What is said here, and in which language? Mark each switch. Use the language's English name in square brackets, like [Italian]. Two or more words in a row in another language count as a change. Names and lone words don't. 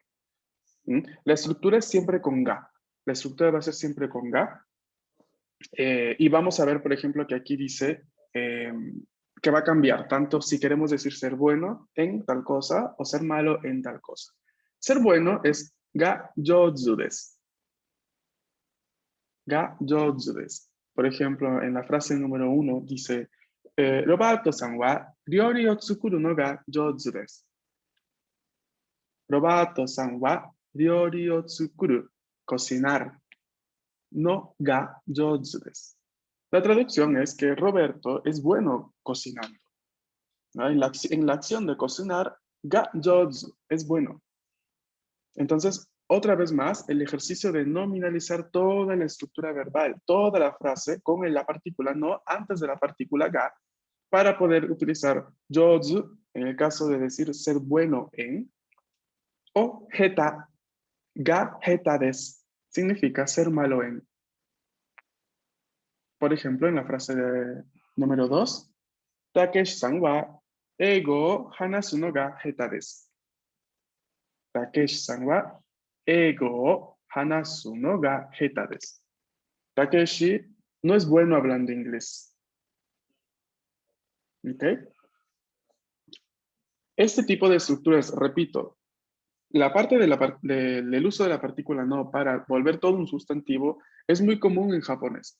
[Spanish] La estructura es siempre con ga. La estructura va a ser siempre con ga. Y vamos a ver, por ejemplo, que aquí dice que va a cambiar tanto si queremos decir ser bueno en tal cosa o ser malo en tal cosa. Ser bueno es [Japanese] が上手です. が上手です. [Spanish] Por ejemplo, en la frase número 1 dice, [Japanese] ロベルトさんは料理を作るのが上手です. ロベルトさんは料理を作る, cocinar, のが上手です. [Spanish] La traducción es que Roberto es bueno cocinando, ¿no? En la acción de cocinar, [Japanese] が上手 [Spanish] es bueno. Entonces, otra vez más, el ejercicio de nominalizar toda la estructura verbal, toda la frase con la partícula no antes de la partícula ga, para poder utilizar jōzu en el caso de decir ser bueno en, o heta, [Japanese] が下手です, [Spanish] significa ser malo en. Por ejemplo, en la frase número 2, [Japanese] タケシさんは英語を話すのが下手です. タケシさんは英語を話すのが下手です. [Spanish] Takeshi no es bueno hablando inglés. ¿Ok? Este tipo de estructuras, repito, la parte del uso de la partícula no para volver todo un sustantivo es muy común en japonés.